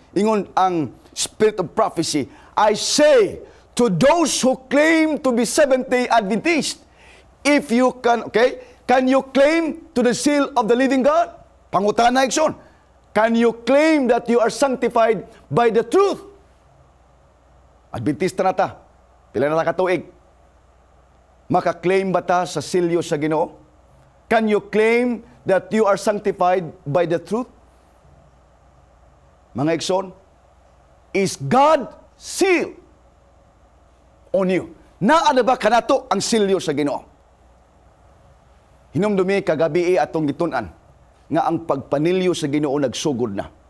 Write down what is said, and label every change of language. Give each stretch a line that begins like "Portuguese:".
Cebuano: Ingon ang
English: spirit of prophecy, I say to those who claim to be Seventh-day Adventist, if you can you claim to the seal of the living God?
Cebuano: Pangutana igsoon.
English: Can you claim that you are sanctified by the truth?
Cebuano: Adventista na ta. Pila na ta katuig. Maka-claim ba ta sa silyo sa Ginoo?
English: Can you claim that you are sanctified by the truth?
Cebuano: Mga igsoon,
English: is God seal on you?
Cebuano: Naa ba kanato ang silyo sa Ginoo? Hinumdumi kagabi atong gitun-an nga ang pagpanilyo sa Ginoo nagsugod na.